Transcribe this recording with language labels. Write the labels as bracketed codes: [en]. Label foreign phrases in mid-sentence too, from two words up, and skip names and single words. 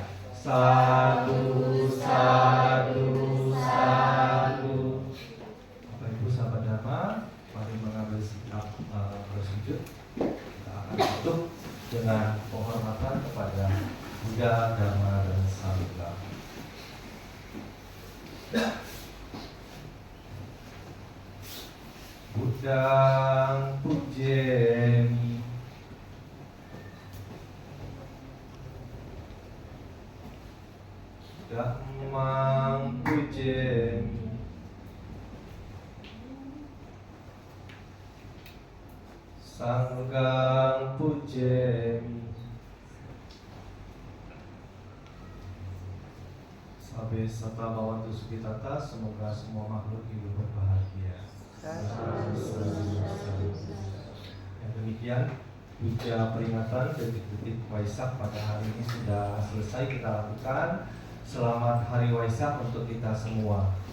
[pi] Sadu, sadu, sadu. [id] Bapak Ibu sahabat Dharma, mari mengambil sikap bersujud. Kita akan tutup dengan penghormatan kepada Buddha, Dharma, dan Sangha. [pi] Buddhang pujemi, Dhammang pujemi, Sanghang pujemi. Sabe sata bawantu sukitata, [id] semoga semua makhluk hidup berbahagia. Yang demikian puja peringatan detik-detik Waisak pada hari ini sudah selesai kita lakukan. Selamat Hari Waisak untuk kita semua.